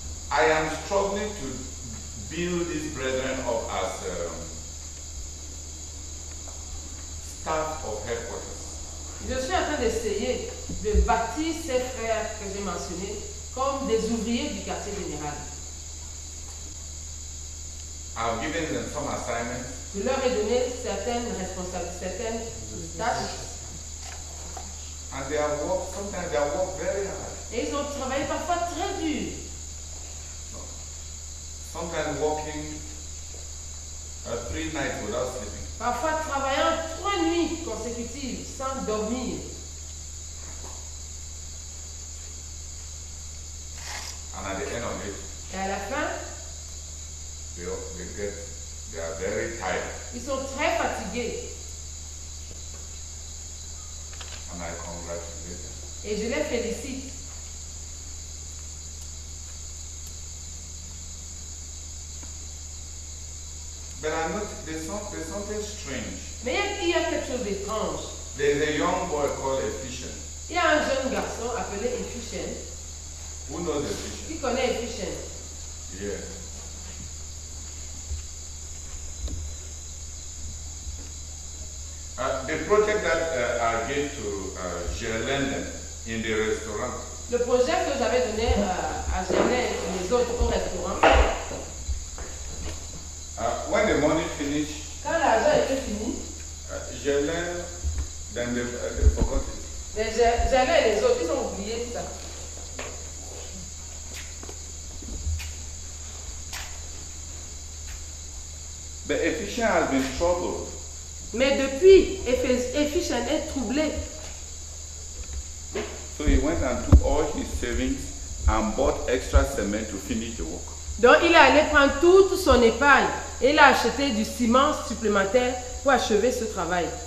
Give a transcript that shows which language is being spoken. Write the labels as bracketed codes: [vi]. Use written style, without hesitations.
[en] I am struggling to build these brethren up as staff of headquarters. [fr] Je suis en train d'essayer de bâtir ces frères que j'ai mentionnés comme des ouvriers du quartier général. [en] I've given them some assignments. [fr] Je leur ai donné certaines responsabilités, certaines tâches. [en] And they have worked, sometimes they have worked very hard. [fr] Et ils ont travaillé parfois très dur. [en] Sometimes working 3 nights without sleeping. [fr] Parfois travaillant 3 nuits consécutives sans dormir. [en] And at the end of it, [fr] Et à la fin, [en] they are very tired. [fr] ils sont très fatigués. [en] And I congratulate them. [fr] Et je les félicite. [en] But I noticed there's something strange. [fr] Mais il y a quelque chose d'étrange. [en] There's a young boy called Efficient. [fr] Il y a un jeune garçon appelé Efficient. [en] Who knows Efficient? [fr] Qui connaît Efficient? Yeah. [en] The project that I gave to Gerlenden in the restaurant. [fr] Le projet que j'avais donné à Germain et les autres au restaurant. [en] When the money finished, [fr] Quand l'argent était fini, [en] Gerlin, then they forgot it. [fr] Germain et les autres, ils ont oublié ça. [en] The Efficient has been troubled. [fr] Mais depuis, Efficient est troublé. [en] So he went and took all his savings and bought extra cement to finish the work. [fr] Donc il est allé prendre toute son épargne et il a acheté du ciment supplémentaire pour achever ce travail.